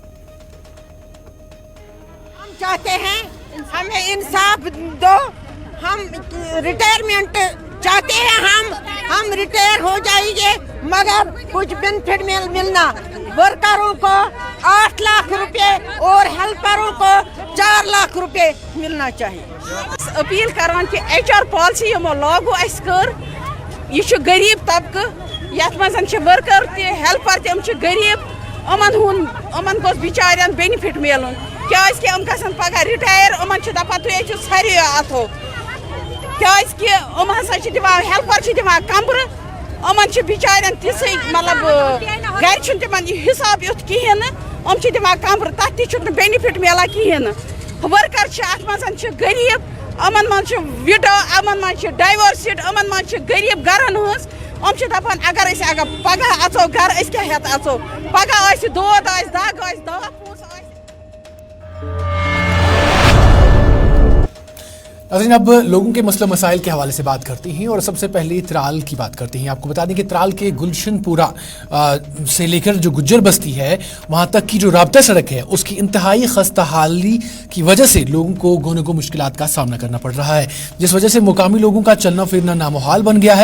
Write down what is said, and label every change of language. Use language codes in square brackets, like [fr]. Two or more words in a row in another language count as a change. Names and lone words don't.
[ur] ہم چاہتے ہیں ہمیں انصاف دو، ہم ریٹائرمنٹ چاہتے ہیں، ہم ریٹائر ہو جائیں گے مگر کچھ بینیفٹ ملنا. ورکروں کو 8 لاکھ روپے اور ہیلپروں کو 4 لاکھ روپے ملنا چاہیے. [ks] अपील करान कि [en] HR policy [ks] यमो लागू अस कर, यह गरीब तबकह यथ मज वर्कर ते हेल्पर तम गरीब, अमन गोस बिचारियन बेनिफिट मिलन क्या अम गसन पगह रिटायर, अमन दपान तुम सारे अथो क्या हसा दिवान हेल्पर दिवान कमर, अमन बिचारियन तिस मतलब घर तिमन हिसाब युत कहें, दिवान कमर तथ तक बेनिफिट मिलान कहें। वर्कर अत मज गरीब, अमन मज विडो, अमन मज डाइवर्सिड, अमन मज गरीब गरन हज, दपान अगर पगह अचो घर क्या हेत अचो, पगह दोद दग दवा [ur] ناظرین، اب لوگوں کے مسئلہ مسائل کے حوالے سے بات کرتے ہیں اور سب سے پہلے ترال کی بات کرتے ہیں. آپ کو بتا دیں کہ ترال کے گلشن پورہ سے لے کر جو گجر بستی ہے وہاں تک کی جو رابطہ سڑک ہے اس کی انتہائی خستہ حالی کی وجہ سے لوگوں کو گونا گوں مشکلات کا سامنا کرنا پڑ رہا ہے، جس وجہ سے مقامی لوگوں کا چلنا پھرنا ناممکن بن گیا ہے.